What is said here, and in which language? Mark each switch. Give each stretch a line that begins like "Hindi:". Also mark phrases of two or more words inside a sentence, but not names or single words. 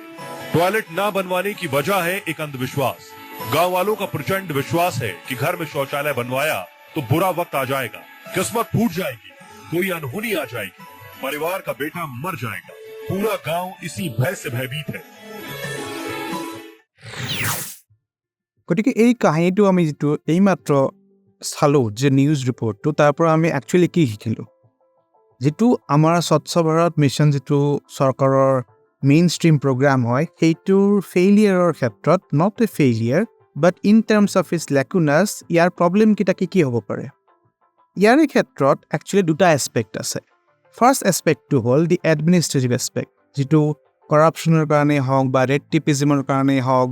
Hindi: टॉयलेट ना बनवाने की वजह है एक अंधविश्वास। गांव वालों का प्रचंड विश्वास है कि घर में शौचालय बनवाया तो बुरा वक्त आ जाएगा, किस्मत फूट जाएगी, कोई अनहोनी आ जाएगी, परिवार का बेटा मर जाएगा। पूरा गांव इसी भय से भयभीत है।
Assamese: গতিকে এই কাহিনীটো আমি যিটো এইমাত্ৰ চালোঁ যে
English: news reportটো
Assamese: তাৰ পৰা আমি একচুৱেলি কি শিকিলোঁ যিটো আমাৰ স্বচ্ছ ভাৰত মিছন যিটো চৰকাৰৰ
English: main stream program
Assamese: হয় সেইটোৰ ফেইলিয়াৰৰ ক্ষেত্ৰত
English: not a failure but in terms of its lacunas
Assamese: ইয়াৰ প্ৰব্লেমকেইটা কি হ'ব পাৰে ইয়াৰে ক্ষেত্ৰত একচুৱেলি দুটা এছপেক্ট আছে
English: first aspectটো
Assamese: হ'ল
English: the administrative aspect
Assamese: যিটো কৰাপশ্যনৰ কাৰণেই হওক বা ৰেড টেপিজিমৰ কাৰণেই হওক